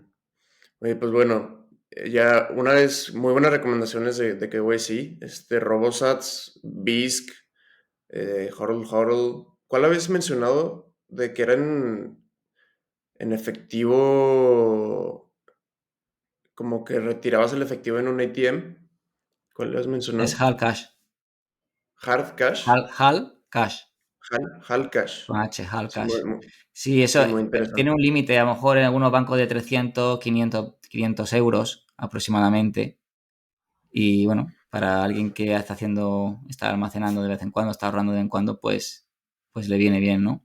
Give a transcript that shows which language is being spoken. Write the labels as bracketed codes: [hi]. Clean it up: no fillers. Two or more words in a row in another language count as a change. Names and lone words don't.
[es] Oye, pues bueno, ya una vez, muy buenas recomendaciones de KYC, Robosats, BISC, Hodl. ¿Cuál habías mencionado de que era en efectivo, como que retirabas el efectivo en un ATM? ¿Cuál habías Es mencionado? Hal Cash. [en] Hard cash, [es] Hal Cash. Hal cash. Con H, Hal Sí, Cash. Sí, eso sí, muy tiene interesante. un límite, a lo mejor en algunos bancos de 300, 500 euros aproximadamente. Y bueno, para alguien que está almacenando de vez en cuando, está ahorrando de vez en cuando, pues le viene bien, ¿no?